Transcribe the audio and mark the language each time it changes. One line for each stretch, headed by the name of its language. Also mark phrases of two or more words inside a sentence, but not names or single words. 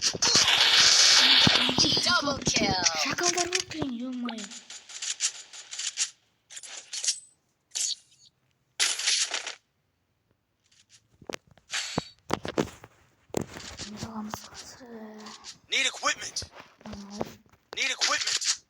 English: Double kill.
Kazakh: Шакалдар ғой блин, ё-моё. Не аламыз қазір.
English: Need equipment. Need equipment.